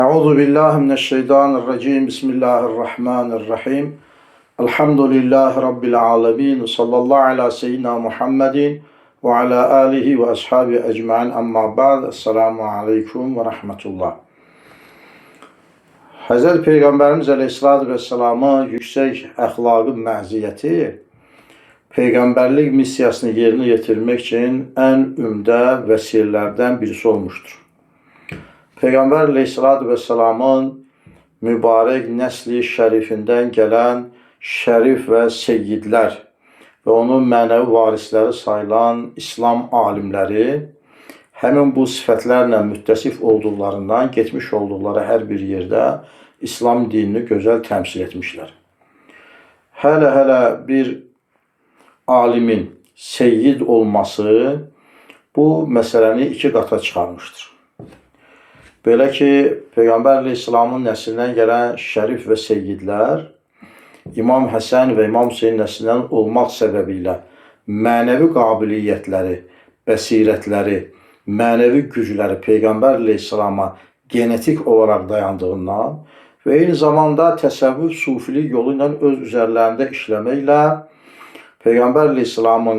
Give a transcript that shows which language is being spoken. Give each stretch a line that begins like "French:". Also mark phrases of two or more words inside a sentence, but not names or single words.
Arabic: أعوذ بالله من الشيطان الرجيم. بسم الله الرحمن الرحيم. الحمد لله رب العالمين. صلى الله على سيدنا محمد وعلى آله وأصحابه أجمعين. أما بعد. السلام عليكم ورحمة الله.
Turkish: Hazreti Peygamberimiz Aleyhisselatü Vesselam'ın yüksek əxlaqı məziyyəti peygamberlik misyasını yerine getirmek için en ümdə vəsilələrdən birisi olmuştur. Peygamber Aleyhisselatü Vesselam'ın mübarek nesli şerifinden gelen şerif ve seyyidler ve onun mənəvi varisleri sayılan İslam alimleri həmin bu sifətlərlə müttəsif olduqlarından getmiş olduqları her bir yerde İslam dinini güzel temsil etmişler. Hele bir alimin seyyid olması bu meseleni iki qata çıxarmıştır.
Azerbaijani: Belə ki, Peygamber Aleyhisselam'ın neslindən gələn şərif və seyyidlər İmam Həsən və İmam Hüseyin neslindən olmaq səbəbilə mənəvi qabiliyyətləri, bəsirətləri, mənəvi gücləri Peygamber Aleyhisselam'a genetik olarak dayandığından və eyni zamanda təsəvvüf sufilik yolu ilə öz üzərlərində işləməklə Peygamber Aleyhisselam'ın